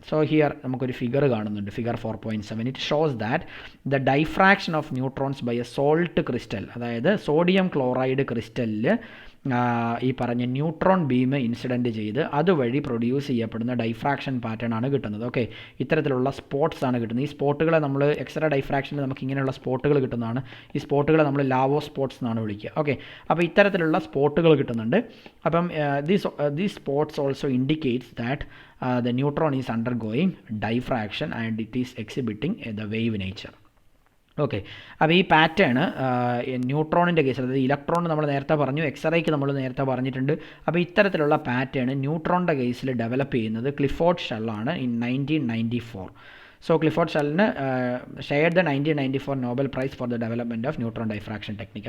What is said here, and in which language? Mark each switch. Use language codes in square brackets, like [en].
[ml] So here നമുക്കൊരു figure കാണുന്നുണ്ട്, figure 4.7. [en] it shows that the diffraction of neutrons by a salt crystal, [ml] അതായത് sodium chloride ക്രിസ്റ്റലിൽ ഈ പറഞ്ഞ neutron beam incident ചെയ്ത് അതുവഴി പ്രൊഡ്യൂസ് ചെയ്യപ്പെടുന്ന ഡൈഫ്രാക്ഷൻ പാറ്റേൺ ആണ് കിട്ടുന്നത്. ഓക്കെ, ഇത്തരത്തിലുള്ള സ്പോട്ട്സ് ആണ് കിട്ടുന്നത്. ഈ സ്പോട്ടുകളെ നമ്മൾ എക്സ്റേ ഡൈഫ്രാക്ഷനിൽ നമുക്ക് ഇങ്ങനെയുള്ള സ്പോട്ടുകൾ കിട്ടുന്നതാണ്. ഈ സ്പോട്ടുകളെ നമ്മൾ ലാവോ സ്പോട്ട്സ് എന്നാണ് വിളിക്കുക. ഓക്കെ, അപ്പോൾ ഇത്തരത്തിലുള്ള സ്പോട്ടുകൾ കിട്ടുന്നുണ്ട്. അപ്പം [en] These spots also indicates that the neutron is undergoing diffraction and it is exhibiting the wave nature. [ml] Okay, അപ്പോൾ ഈ പാറ്റേൺ ന്യൂട്രോണിൻ്റെ കേസിൽ, അതായത് ഇലക്ട്രോൺ നമ്മൾ നേരത്തെ പറഞ്ഞു, എക്സ്റേക്ക് നമ്മൾ നേരത്തെ പറഞ്ഞിട്ടുണ്ട്. അപ്പോൾ ഇത്തരത്തിലുള്ള പാറ്റേൺ ന്യൂട്രോണിൻ്റെ കേസിൽ ഡെവലപ്പ് ചെയ്യുന്നത് Clifford ഷെല്ലാണ് in 1994. [en] So Clifford ഷെല്ലിന് shared the 1994 Nobel prize for the development of neutron diffraction technique.